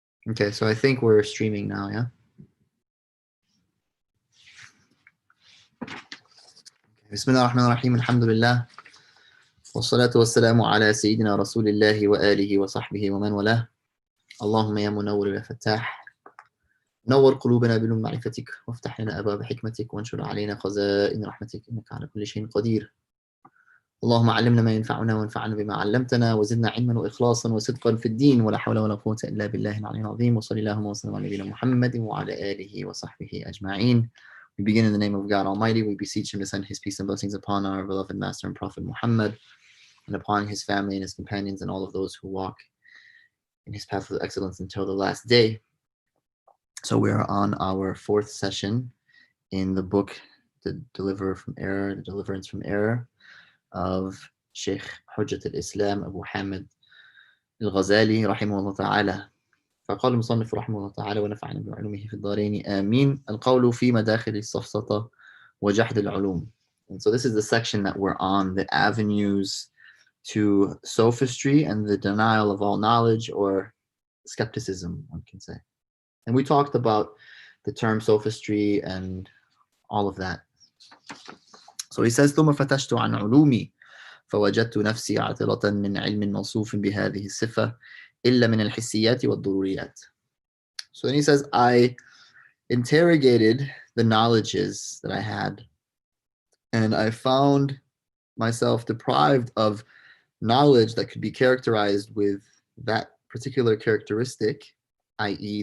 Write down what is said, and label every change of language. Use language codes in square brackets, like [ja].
[en] Okay, so I think we're streaming now, yeah? [ar] بسم الله الرحمن الرحيم الحمد لله والصلاة والسلام على سيدنا رسول الله وآله وصحبه ومن والاه. اللهم يا منور يا فتاح نور قلوبنا بنور معرفتك وافتح لنا أبواب حكمتك وانشر علينا خزائن رحمتك إنك على كل شيء قدير. اللهم علمنا ما ينفعنا وانفعنا بما علمتنا وزدنا علما وإخلاصا وصدقا في الدين ولا حول ولا قوة إلا بالله العلي العظيم وصلى اللهم وسلم على نبينا محمد وعلى آله وصحبه أجمعين. [en] We begin in the name of God Almighty. We beseech Him to send His peace and blessings upon our beloved Master and Prophet Muhammad and upon His family and His companions and all of those who walk in His path of excellence until the last day. So we are on our fourth session in the book, The Deliverance from Error of Sheikh Hujjat al-Islam Abu Hāmid al-Ghazālī [ar] رحمه الله تعالى. فقال المصنف رحمه الله تعالى ونفعنا بعلومه في الدارين آمين. القول في مداخل السفسطة وجحد العلوم. [en] And so this is the section that we're on, the avenues to sophistry and the denial of all knowledge, or skepticism, one can say. And we talked about the term sophistry and all of that. So he says [ar] ثم فتشت عن علومي فوجدت نفسي عاطلة من علم موصوف بهذه الصفة إلا من الحسيات والضروريات. [en] So then he says, I interrogated the knowledges that I had, and I found myself deprived of knowledge that could be characterized with that particular characteristic, i.e.